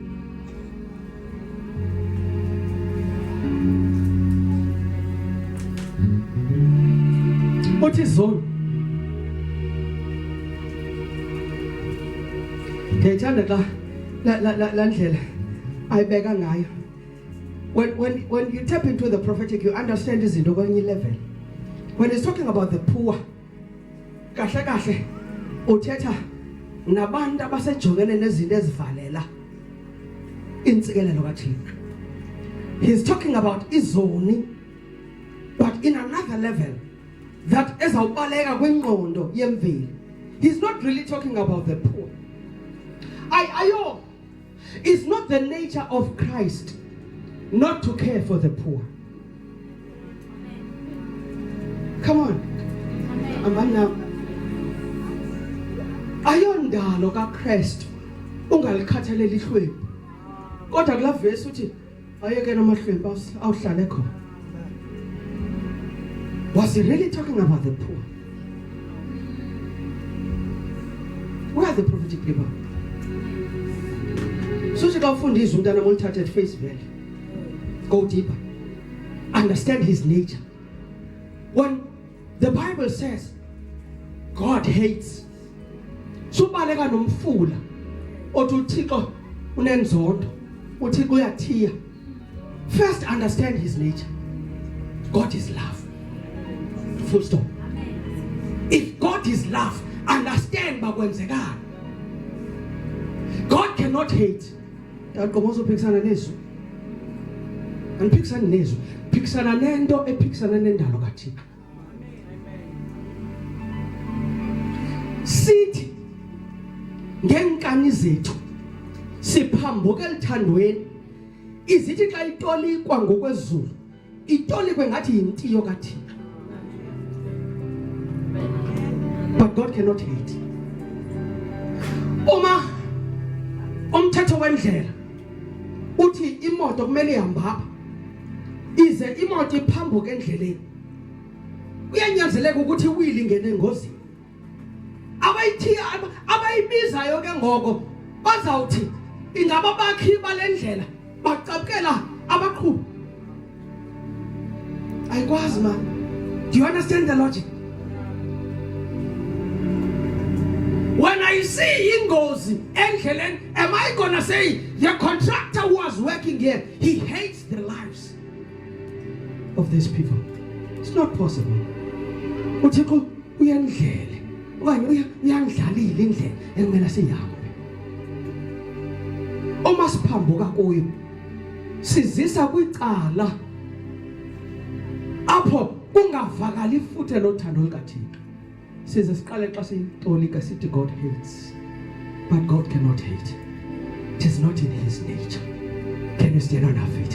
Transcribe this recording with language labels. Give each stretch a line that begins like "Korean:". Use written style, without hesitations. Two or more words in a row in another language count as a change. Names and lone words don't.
Xhosa: Uthi zona. Ngiyithanda xa la ndlela ayibeka ngayo.
English: When you tap into the prophetic, you understand
Xhosa: izinto kwenye
English: level. When it's talking about the poor,
Xhosa: kahle kahle uthetha nabantu abasejongene nezinto ezivalela intsikelelo kaThixo.
English: He's talking about izoni, but in another level that
Xhosa: ezawubaleka kwingqondo yemveli.
English: He's not really talking about the poor. Ayo, it's not the nature of Christ not to care for the poor. Come on.
Xhosa: Amana. Ayondalo kaKristu ungalikhathaleli ihlwempu. Kodwa kula verse uthi ayeke namahlwempu awuhlale khona.
English: Was he really talking about the poor? Where are the prophetic people? So she can find this
Xhosa: umntana molithathe
English: at face value. Go deeper. Understand his nature. When the Bible says God hates,
Xhosa: subaleka nomfula othi uThixo unenzondo, uThixo uyathiya.
English: First understand his nature. God is love. Full stop. If God is love, understand bakwenzekani. God cannot hate.
Xhosa: Angiphikisani nezwi, phikisana nento ephikisana nendalo kaThixo. Sithi ngenkani zethu siphambuka elithandweni, izithi xa itolikwa ngokwezulu itolikwe ngathi yintiyo kaThixo.
English: But God cannot hate.
Xhosa: Uma umthetho wendlela uthi imoto kumele ihambe apha, ize imoto iphambuka endleleni, uyanyanzeleka ukuthi iwili ingene engozini. Abayibizayo ke ngoko bazawuthi ingaba bakhi balendlela bacapukela abaqhubi. Ayikwazi man.
English: Do you understand the logic? When I see
Xhosa: ingozi endleleni,
English: am I gonna say the contractor who was working here, he hates the lives of these people? It's not possible.
Xhosa: Uthixo uyandlela okanye uyandlalile indlela ekumele sihambe. Uma siphambuka kuyo sizisa kwicala apho kungavakali ifuthe lothando likaThixo. Size siqale xa sitolika sithi
English: God hates, but God cannot hate. It is not in his nature. Can you stand on our feet?